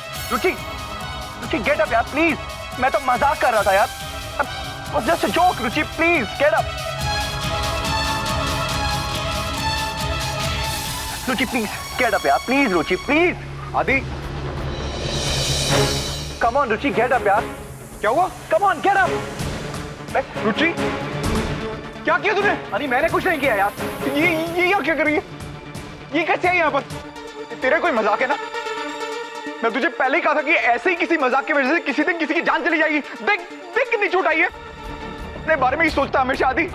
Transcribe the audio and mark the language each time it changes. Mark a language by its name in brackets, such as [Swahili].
[English] Ruchi, Ruchi, get up [Hindi] यार, [English] please. [Hindi] मैं तो मजाक कर रहा था यार. [English] It was just a joke, Ruchi, please, get up. Ruchi, please, get up [Hindi] यार, [English] please, Ruchi, please. [Hindi] आदि. [English] Come on, Ruchi, get up [Hindi] यार. क्या हुआ? [English] Come on, get up. [Hindi] रुचि, क्या किया तूने? अरे मैंने कुछ नहीं किया यार। ये क्या कर रही है? ये कैसे है यहाँ पर? तेरा कोई मजाक है ना? मैं तुझे पहले ही कहा था कि ऐसे ही किसी मजाक की वजह से किसी दिन किसी की जान चली जाएगी। देख देख कितनी चोट आई है। अपने बारे में ही सोचता हमेशा आदि।